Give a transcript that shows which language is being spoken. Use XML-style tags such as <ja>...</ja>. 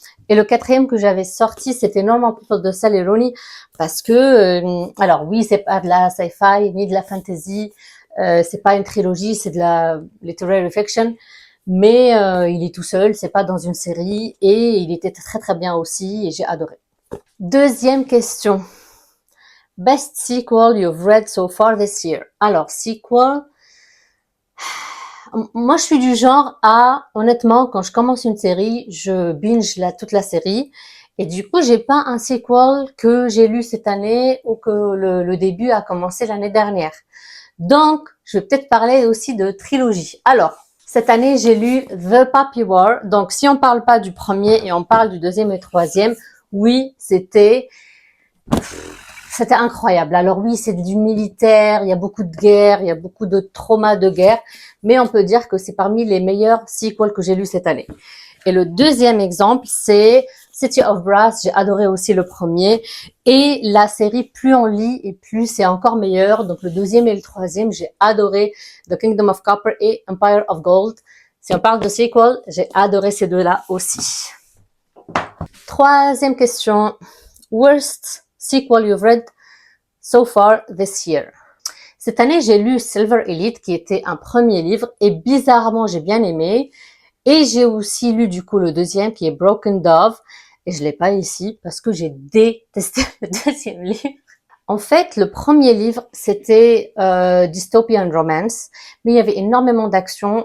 <fr>Et le 4e que j'avais sorti, c'était Normal People de Sally Rooney, parce que alors oui, c'est pas de la sci-fi ni de la fantasy, c'est pas une trilogie, c'est de la literary fiction, mais il est tout seul, c'est pas dans une série, et il était très très bien aussi, et j'ai adoré. Deuxième question.</fr> <en>Best sequel you've read so far this year.</en> <fr>Alors, sequel, moi, je suis du genre à, honnêtement, quand je commence une série, je binge toute la série. Et du coup, j'ai pas un sequel que j'ai lu cette année ou que le début a commencé l'année dernière. Donc, je vais peut-être parler aussi de trilogie. Alors, cette année, j'ai lu The Puppy War. Donc, si on parle pas du premier et on parle du 2e et 3e, oui, c'était incroyable. Alors oui, c'est du militaire, il y a beaucoup de guerre, il y a beaucoup de traumas de guerre, mais on peut dire que c'est parmi les meilleurs sequels que j'ai lus cette année. Et le 2e exemple, c'est City of Brass. J'ai adoré aussi le premier. Et la série, plus on lit et plus c'est encore meilleur. Donc le 2e et le 3e, j'ai adoré The Kingdom of Copper et Empire of Gold. Si on parle de sequel, j'ai adoré ces 2-là aussi. 3e question.</fr> <en>Worst sequel you've read so far this year.</en> <fr>Cette année, j'ai lu Silver Elite, qui était un premier livre, et bizarrement, j'ai bien aimé. Et j'ai aussi lu, du coup, le 2e, qui est Broken Dove, et je l'ai pas ici, parce que j'ai détesté le 2e livre. En fait, le premier livre, c'était Dystopian Romance, mais il y avait énormément d'action.</fr>